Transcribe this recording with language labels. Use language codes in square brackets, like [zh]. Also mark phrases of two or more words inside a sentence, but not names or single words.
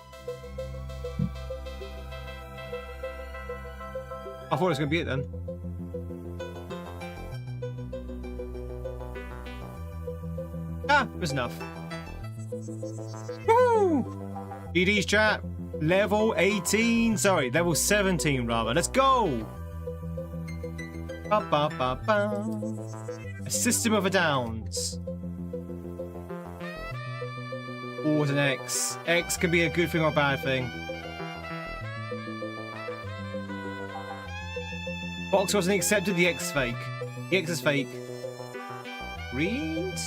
[en] I thought it was going to be it then. Ah, it was enough. Woo! GG's chat. Level 18. Sorry, level 17 rather. Let's go! Ba, ba, ba, ba. A system of a downs. Or an X. X can be a good thing or a bad thing. Box wasn't accepted, the X is fake. The X is fake. Read?